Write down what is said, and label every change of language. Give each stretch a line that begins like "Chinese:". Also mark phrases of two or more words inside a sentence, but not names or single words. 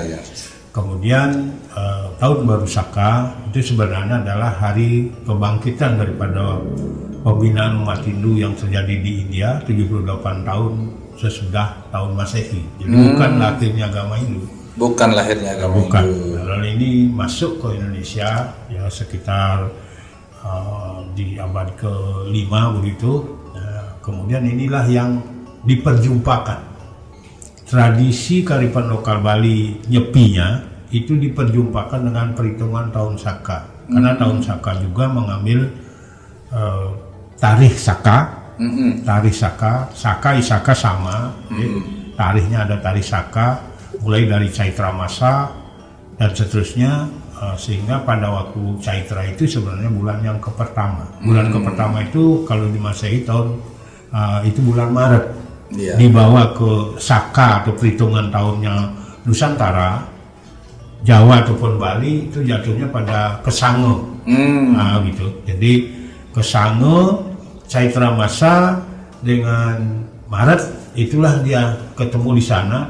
Indonesian: Kemudian tahun baru Saka itu sebenarnya adalah hari kebangkitan daripada pembinaan umat Hindu yang terjadi di India 78 tahun sesudah tahun Masehi. Jadi bukan lahirnya agama Hindu. Bukan lahirnya agama Hindu. Lalu ini masuk ke Indonesia ya sekitar di abad ke-5 begitu. Kemudian inilah yang diperjumpakan. Tradisi kearifan lokal Bali Nyepinya itu diperjumpakan dengan perhitungan tahun Saka. Karena tahun Saka juga mengambil tarikh Saka. Tarikh Saka Isaka sama. Tarikhnya ada tarikh Saka, mulai dari Caitra Masa dan seterusnya, sehingga pada waktu Caitra itu sebenarnya bulan yang kepertama. Bulan kepertama itu kalau di Masehi tahun itu bulan Maret. Dibawa ke Saka atau perhitungan tahunnya Nusantara, Jawa ataupun Bali itu jatuhnya pada Kesange. Gitu. Jadi Kesange, Caitra Masa dengan Maret, itulah dia ketemu di sana.